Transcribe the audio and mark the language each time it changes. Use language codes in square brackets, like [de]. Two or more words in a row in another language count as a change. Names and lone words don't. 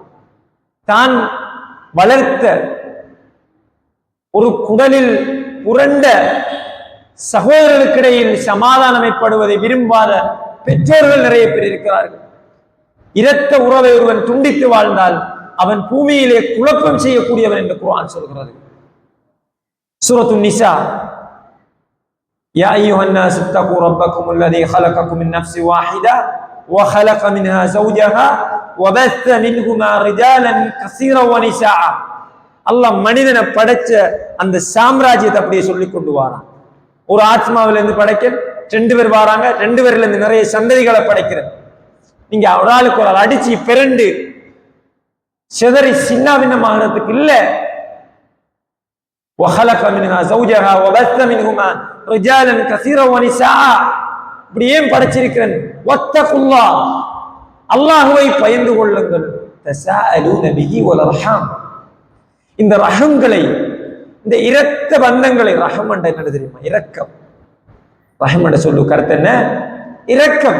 [ta] தான் வளர்த்த ஒரு குடலில் புரண்ட சகோதரர்களுக்கிடையில் சமாதானமைப்படுவதை விரும்பாத பெற்றோர்கள் நிறைய பேர் இருக்கிறார்கள். இரத்த உறவை ஒருவன் துண்டித்து வாழ்ந்தால் அவன் பூமியிலே குழப்பம் செய்யக்கூடியவன் என்று குர்ஆன் சொல்கிறது. [ar] سورة النساء، يا أيها الناس اتقوا ربكم الذي خلقكم من نفس واحدة وخلق منها زوجها وبث منهما رجالا كثيرا ونساء. [ta] அல்லாஹ் மனிதனை படைச்ச அந்த சாம்ராஜ்யத்தை அப்படியே சொல்லி கொண்டு வரான். ஒரு ஆத்மாவிலிருந்து படைக்க ரெண்டு பேர் வராங்க, ரெண்டு பேர்ல இருந்து நிறைய சந்ததிகளை படைக்கிறது. நீங்க ஒரு ஆளுக்கு ஒரு ஆள் அடிச்சு பிறண்டு சிதறி சின்னாபின்னமாகிறதுக்கு இல்ல. [ar] وخلق منها زوجها وبث منهما رجالا كثيرا ونساء. [ta] இப்படி ஏன் படைச்சிருக்கிறேன்? வத்தகுல்லாஹ், அல்லாஹ்வை பயந்து கொள்ளுங்கள். [ar] تساءلون به والأرحام, [ta] இந்த ரஹம்களை, இந்த இரத்த பந்தங்களை, ரஹம் என்ற என்ன தெரியுமா? இரக்கம். ரஹம் என்ற சொல்லு கருத்து என்ன? இரக்கம்.